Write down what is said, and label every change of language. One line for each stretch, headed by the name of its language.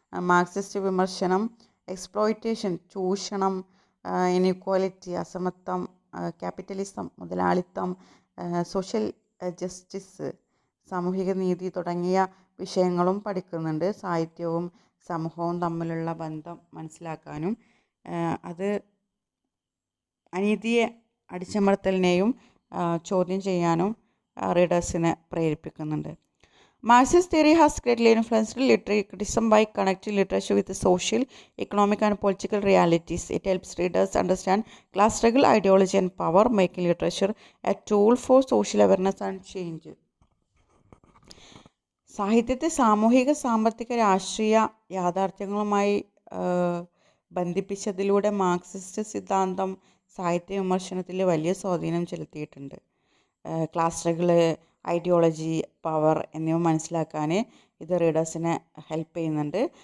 Malayalam: Marxist വിമർശനം exploitation, ചൂഷണം, inequality, അസമത്വം, ക്യാപിറ്റലിസം, മുതലാളിത്തം, സോഷ്യൽ ജസ്റ്റിസ്, സാമൂഹിക നീതി തുടങ്ങിയ വിഷയങ്ങളും പഠിക്കുന്നുണ്ട്. സാഹിത്യവും സമൂഹവും തമ്മിലുള്ള ബന്ധം മനസ്സിലാക്കാനും അത് അനീതിയെ, അടിച്ചമർത്തലിനെയും ചോദ്യം ചെയ്യാനും റീഡേഴ്സിനെ പ്രേരിപ്പിക്കുന്നുണ്ട്.
English: Marxist theory has greatly influenced literary criticism by connecting literature with the social, economic, and political realities. It helps readers understand class struggle, ideology, and power, making literature a tool for social awareness and change.
Malayalam: സാഹിത്യത്തെ സാമൂഹിക, സാമ്പത്തിക, രാഷ്ട്രീയ യാഥാർത്ഥ്യങ്ങളുമായി ബന്ധിപ്പിച്ചതിലൂടെ Marxist സിദ്ധാന്തം സാഹിത്യ വിമർശനത്തിൽ വലിയ സ്വാധീനം ചെലുത്തിയിട്ടുണ്ട്. Class struggle, ideology, power എന്നിവ മനസ്സിലാക്കാൻ ഇത് റീഡേഴ്സിനെ ഹെൽപ്പ് ചെയ്യുന്നുണ്ട്.